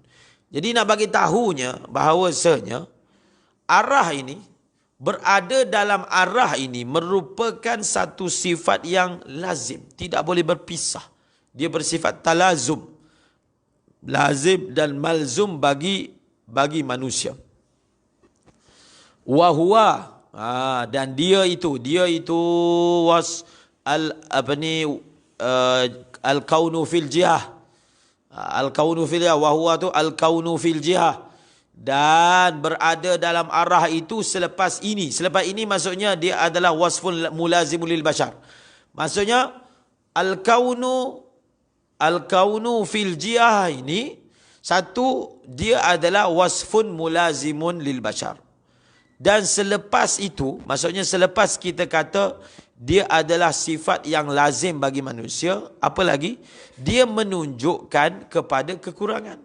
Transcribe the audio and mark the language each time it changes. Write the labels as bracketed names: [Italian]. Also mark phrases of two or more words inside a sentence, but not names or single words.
[Malay] Jadi nak bagi tahunya bahawasanya arah ini, berada dalam arah ini merupakan satu sifat yang lazim. Tidak boleh berpisah. Dia bersifat talazum. Lazim dan malzum bagi manusia. Wahuwa. Dan dia itu [Arabic] الكون في الجهة. الكون في الجهة، وهو tu الكون في الجهة. [Malay] Dan berada dalam arah itu selepas ini. Selepas ini maksudnya dia adalah [Arabic] وصف ملازم للبشر. [Malay] Maksudnya [Arabic] الكون في الجهة [Malay] ini, satu, dia adalah [Arabic] وصف ملازم للبشر. [Malay] Dan selepas itu, maksudnya selepas kita kata dia adalah sifat yang lazim bagi manusia, apa lagi? Dia menunjukkan kepada kekurangan.